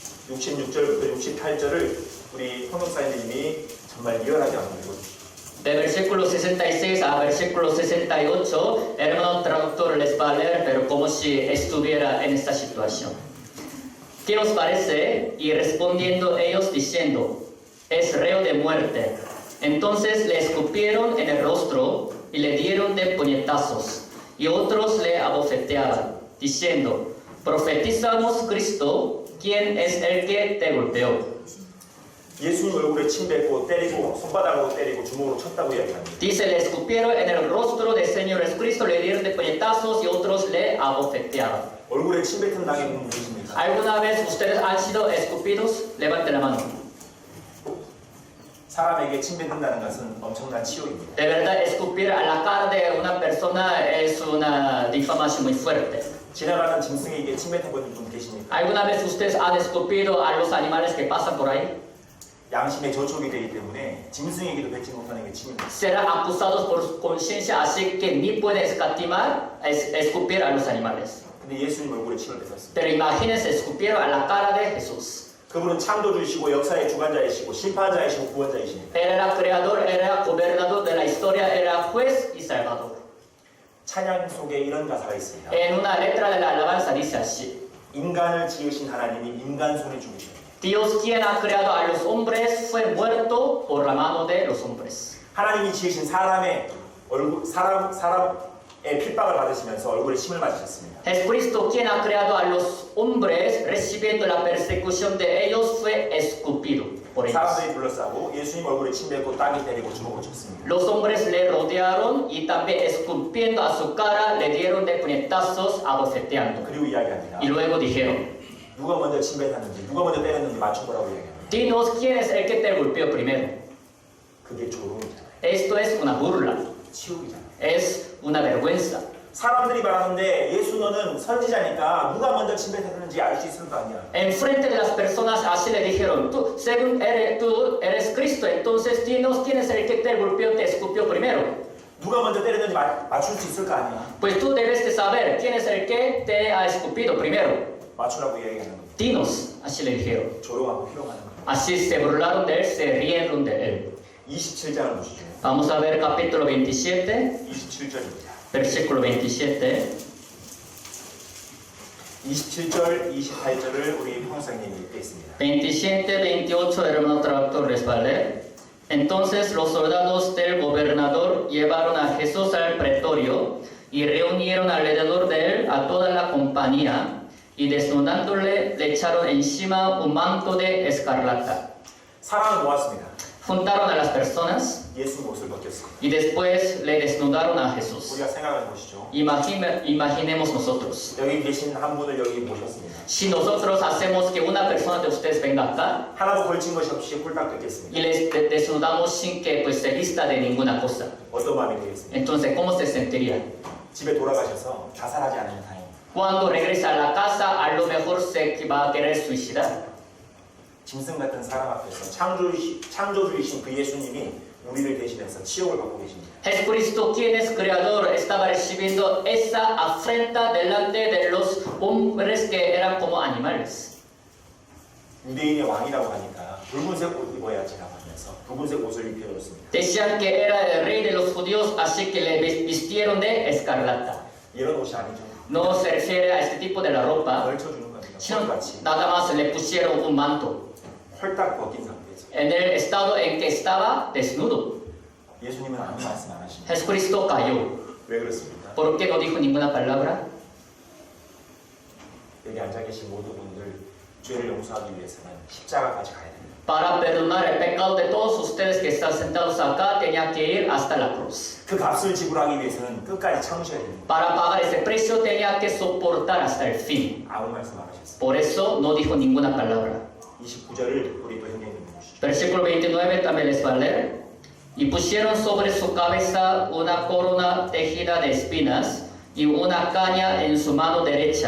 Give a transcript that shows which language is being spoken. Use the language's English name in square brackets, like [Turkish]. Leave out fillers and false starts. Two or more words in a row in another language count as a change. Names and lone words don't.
[Korean] 66절부터 68절을 우리 홍역사님이 정말 리얼하게 만들고 [Spanish] De versículo 66 a versículo 68, el hermano traductor les va a leer, pero como si estuviera en esta situación. ¿Qué os parece? Y respondiendo ellos diciendo, es reo de muerte. Entonces le escupieron en el rostro y le dieron de puñetazos, y otros le abofeteaban, diciendo, profetizamos Cristo, ¿quién es el que te golpeó? [Korean] 예수님 얼굴에 침 뱉고 때리고 손바닥으로 때리고 주먹으로 쳤다고 이야기합니다. [Spanish] Dice, le escupieron en el rostro del Señor Jesucristo, le dieron de puñetazos y otros le abofeteaban. [Korean] 얼굴에 침 뱉은 당해본 분 계십니까? [Spanish] ¿Alguna vez ustedes han sido escupidos? Levanten la mano. [Korean] 사람에게 침 뱉는다는 것은 엄청난 치욕입니다. [Spanish] De verdad, escupir a la cara de una persona es una difamación muy fuerte. [Korean] 지나가는 짐승에게 침 뱉어본 분 계십니까? [Spanish] ¿Alguna vez ustedes han escupido a los animales que pasan por ahí? [Korean] 양심의 저촉이 되기 때문에 짐승에게도 뱉지 못하는 게 침입니다. [Spanish] Serán acusados por conciencia, así que ni pueden escatimar escupir a los animales. [Korean] 근데 예수님 얼굴에 침을 뱉었습니다. [Spanish] Pero imagínense, escupieron a la cara de Jesús. [Korean] 그분은 창조주이시고 역사의 주관자이시고 심판자이시고 구원자이십니다. [Spanish] Él era creador, era gobernador de la historia, era juez y salvador. [Korean] 찬양 속에 이런 가사가 있습니다. [Spanish] En una letra de la alabanza dice así: [Korean] 인간을 지으신 하나님이 인간 손에 죽으셨다. [Spanish] Dios, quien ha creado a los hombres, fue muerto por la mano de los hombres. [Korean] 하나님이 지으신 사람의 얼굴 사람의 핍박을 받으시면서 얼굴에 침을 맞으셨습니다. [Spanish] Jesucristo, quien ha creado a los hombres, recibiendo la persecución de ellos, fue escupido por ellos. [Korean] 사람들이 둘러싸고 예수님 얼굴에 침 뱉고 따기 때리고 주먹으로 쳤습니다. [Spanish] Los hombres le rodearon y también escupiendo a su cara le dieron de puñetazos abofeteando. [Korean] 그리고 이야기합니다. [Spanish] Y luego dijeron: [Korean] 누가 먼저 침 뱉었는지 누가 먼저 때렸는지 맞춰보라고 이야기합니다. [Spanish] Dinos quién es el que te golpeó primero. [Korean] 그게 조롱이잖아요. [Spanish] Esto es una burla, [Korean] 치욕이잖아요. [Spanish] es una vergüenza. [Korean] 사람들이 말하는데 예수 너는 선지자니까 누가 먼저 침 뱉었는지 알 수 있을 거 아니야. [Spanish] Enfrente de las personas así le dijeron: tú, según tú eres Cristo, entonces dinos quién es el que te golpeó, te escupió primero. [Korean] 누가 먼저 때렸는지 맞출 수 있을 거 아니야. [Spanish] Pues tú debes de saber quién es el que te ha escupido primero. [Korean] 맞추라고 이야기하는 겁니다. [Spanish] Dinos, así le dijeron. [Korean] 조롱하고 희롱하는 겁니다. [Spanish] Así se burlaron de él, se rieron de él. [Korean] 27장을 보시죠. [Spanish] Vamos a ver capítulo 27, [Korean] 27절입니다. [Spanish] versículo 27. [Korean] 27절, 28절을 우리 형사님이 읽겠습니다. [Spanish] 27, 28, hermano traductor les va a leer. Entonces los soldados del gobernador llevaron a Jesús al pretorio y reunieron alrededor de él a toda la compañía y desnudándole le echaron encima un manto de escarlata. [Korean] 사람을 모았습니다. [Spanish] Juntaron a las personas [Korean] 예수 옷을 벗겼습니다. [Spanish] y después le desnudaron a Jesús. [Korean] 우리가 생각해 보시죠. [Spanish] Imaginemos nosotros. [Korean] 여기 계신 한 분을 여기 모셨습니다. [Spanish] Si nosotros hacemos que una persona de ustedes venga acá [Korean] 하나도 걸친 것이 없이 홀딱 벗겼습니다. [Spanish] y les desnudamos sin que pues, se vista de ninguna cosa, [Korean] 어떤 마음이 되겠습니까? [Spanish] entonces ¿cómo se sentiría? [Korean] 집에 돌아가셔서 자살하지 않으면 다행입니다. [Spanish] Cuando regresa a la casa, a lo mejor se va a querer suicidar. [Korean] 짐승 같은 사람 앞에서 창조주이신 그 예수님이 우리를 대신해서 치욕을 받고 계십니다. [Spanish] Jesucristo, quien es creador, estaba recibiendo esa afrenta delante de los hombres que eran como animales. [Korean] 유대인의 왕이라고 하니까 붉은색 옷 입어야지라고 하면서 붉은색 옷을 입혀줬습니다. [Spanish] Decían que era el rey de los judíos, así que le vistieron de escarlata. [Korean] 이런 옷이 아니죠. [Spanish] No se refiere a este tipo de la ropa, [Korean] 걸쳐주는 겁니다. [Spanish] sino [Korean] 홀같이 [Spanish] nada más le pusieron un manto [Korean] 홀딱 벗긴 상태에서 [Spanish] en el estado en que estaba desnudo. [Korean] 예수님은 아무 말씀 안 하십니다. [Spanish] Jesucristo cayó. [Korean] 왜 그렇습니까? [Spanish] ¿Por qué no dijo ninguna palabra? [Korean] 여기 앉아 계신 모든 분들 죄를 용서하기 위해서는 십자가까지 가야 됩니다. [Spanish] Para perdonar el pecado de todos ustedes que están sentados acá, tenía que ir hasta la cruz. [Korean] 그 값을 지불하기 위해서는 끝까지 참으셔야 됩니다. [Spanish] Para pagar ese precio tenía que soportar hasta el fin. [Korean] 아무 말씀 안 하셨습니다. [Spanish] Por eso no dijo ninguna palabra. [Korean] 29절을 우리 또 형제님 보시죠. [Spanish] Versículo 29 también les va a leer. Y pusieron sobre su cabeza una corona tejida de espinas y una caña en su mano derecha.